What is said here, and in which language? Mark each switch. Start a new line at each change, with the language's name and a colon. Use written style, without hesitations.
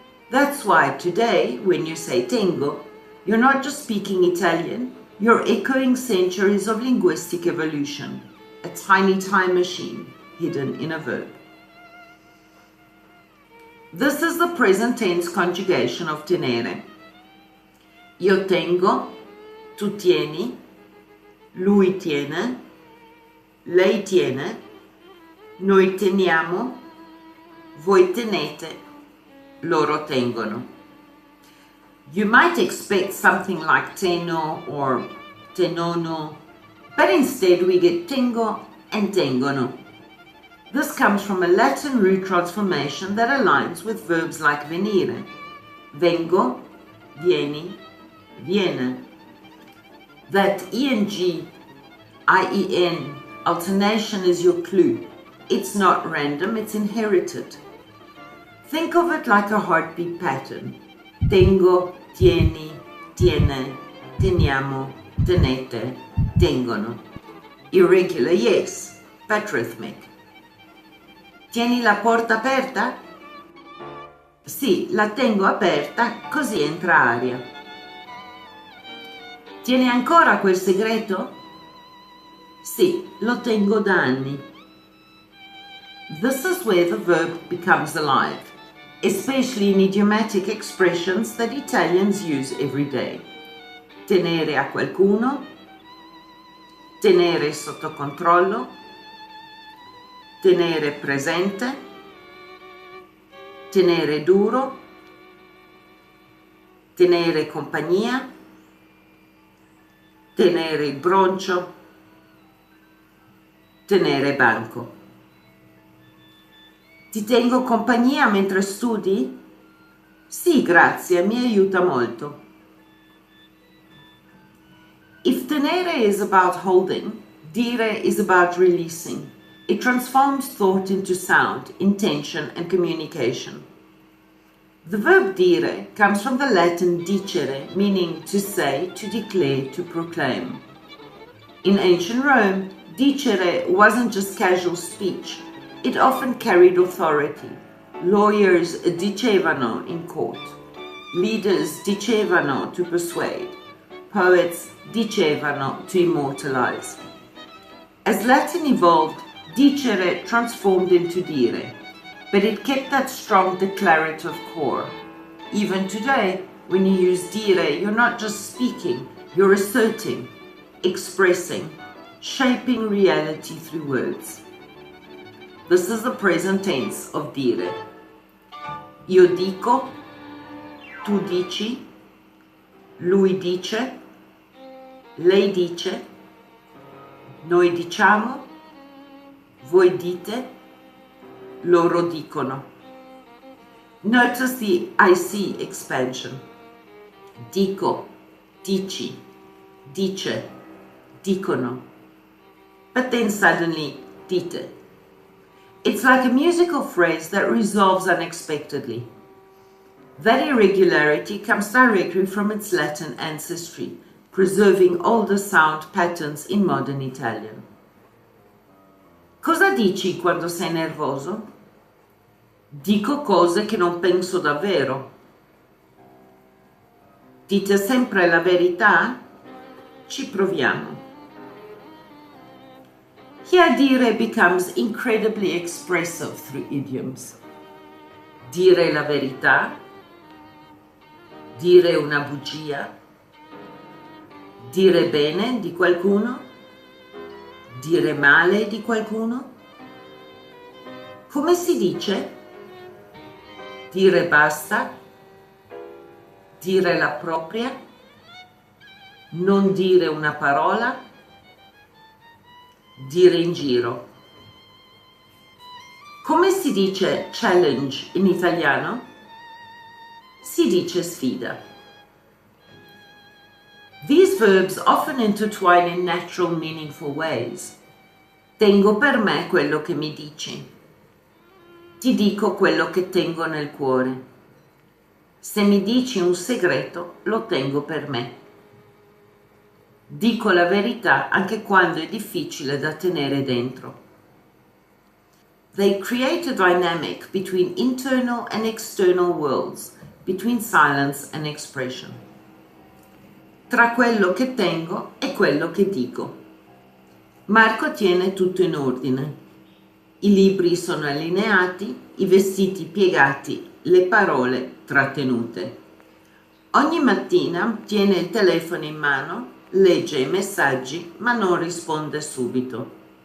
English: That's why today, when you say tengo, you're not just speaking Italian, you're echoing centuries of linguistic evolution, a tiny time machine hidden in a verb. This is the present tense conjugation of tenere.
Italian: Io tengo, tu tieni, lui tiene, lei tiene, noi teniamo, voi tenete, loro tengono.
English: You might expect something like teno or tenono, but instead we get tengo and tengono. This comes from a Latin root transformation that aligns with verbs like venire,
Italian: vengo, vieni, viene.
English: That eng, ien alternation is your clue. It's not random, it's inherited. Think of it like a heartbeat pattern.
Italian: Tengo, tieni, tiene, teniamo, tenete, tengono.
English: Irregular, yes, but rhythmic.
Italian: Tieni la porta aperta? Sì, la tengo aperta, così entra aria. Tieni ancora quel segreto? Sì, lo tengo da anni.
English: This is where the verb becomes alive, especially in idiomatic expressions that Italians use every day.
Italian: Tenere a qualcuno, tenere sotto controllo, tenere presente, tenere duro, tenere compagnia, tenere il broncio, tenere banco. Ti tengo compagnia mentre studi? Sì, grazie, mi aiuta molto.
English: If tenere is about holding, dire is about releasing. It transforms thought into sound, intention, and communication. The verb dire comes from the Latin dicere, meaning to say, to declare, to proclaim. In ancient Rome, dicere wasn't just casual speech. It often carried authority. Lawyers dicevano in court. Leaders dicevano to persuade. Poets dicevano to immortalize. As Latin evolved, dicere transformed into dire, but it kept that strong declarative core. Even today, when you use dire, you're not just speaking, you're asserting, expressing, shaping reality through words. This is the present tense of dire.
Italian: Io dico, tu dici, lui dice, lei dice, noi diciamo, voi dite, loro dicono.
English: Notice the IC expansion.
Italian: Dico, dici, dice, dicono.
English: But then suddenly, dite. It's like a musical phrase that resolves unexpectedly. That irregularity comes directly from its Latin ancestry, preserving older sound patterns in modern Italian.
Italian: Cosa dici quando sei nervoso? Dico cose che non penso davvero. Dite sempre la verità? Ci proviamo.
English: Here dire becomes incredibly expressive through idioms.
Italian: Dire la verità, dire una bugia, dire bene di qualcuno, dire male di qualcuno. Come si dice? Dire basta, dire la propria, non dire una parola, dire in giro. Come si dice challenge in italiano? Si dice sfida.
English: These verbs often intertwine in natural, meaningful ways.
Italian: Tengo per me quello che mi dici. Ti dico quello che tengo nel cuore. Se mi dici un segreto, lo tengo per me. Dico la verità anche quando è difficile da tenere dentro.
English: They create a dynamic between internal and external worlds, between silence and expression.
Italian: Tra quello che tengo e quello che dico. Marco tiene tutto in ordine. I libri sono allineati, i vestiti piegati, le parole trattenute. Ogni mattina tiene il telefono in mano, legge i messaggi ma non risponde subito.